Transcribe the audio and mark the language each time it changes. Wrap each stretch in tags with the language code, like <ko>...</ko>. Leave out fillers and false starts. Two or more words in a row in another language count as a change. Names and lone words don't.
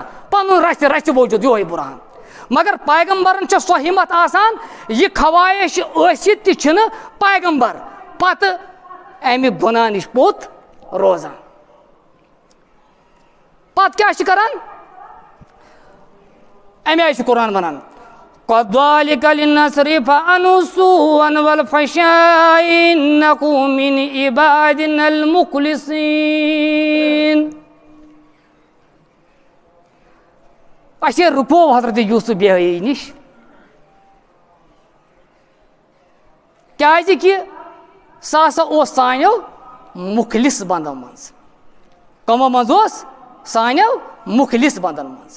<ks>پنُن رژھِ وجوٗد یِہوے بُرہان. مگر پیغمبرن چھےٚ سۄ ہمت آسان یہِ خواہش ٲسِتھ تہِ چھِنہٕ پیغمبر پتہٕ امہِ گۄناہ نِش پوٚت روزان. پتہٕ کیٛاہ چھِ کران؟ امہِ آیہِ چھُ قرآن ونان</ks> <ar>كذلك لنصرف عنه السوء والفحشاء إنه من عبادنا المخلصين.</ar> <ks>اَسے رُکوو حضرت یوٗسف بے-حیٲیی نِش کیٛازِ کہِ سُہ ہسا اوس سانیو مُخلِص بنٛدو منٛز. کٕمو منٛز اوس؟ سانیو مُخلِص بنٛدن منٛز.</ks>